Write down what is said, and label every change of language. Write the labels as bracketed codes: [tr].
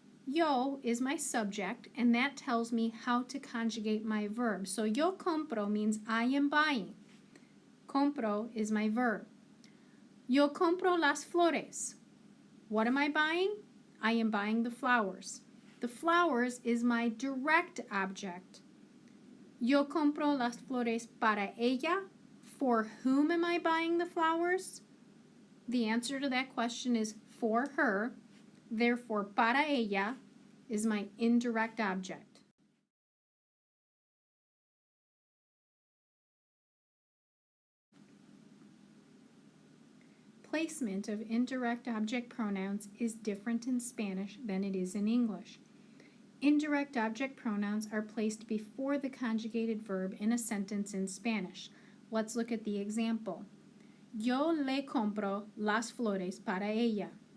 [en] Yo is my subject, and that tells me how to conjugate my verb. So [es] yo compro [en] means I am buying. Compro is my verb. [es] Yo compro las flores. [en] What am I buying? I am buying the flowers. The flowers is my direct object. [es] Yo compro las flores para ella. [en] For whom am I buying the flowers? The answer to that question is for her. Therefore, [es] para ella [en] is my indirect object. Placement of indirect object pronouns is different in Spanish than it is in English. Indirect object pronouns are placed before the conjugated verb in a sentence in Spanish. Let's look at the example. [es] Yo le compro las flores para ella.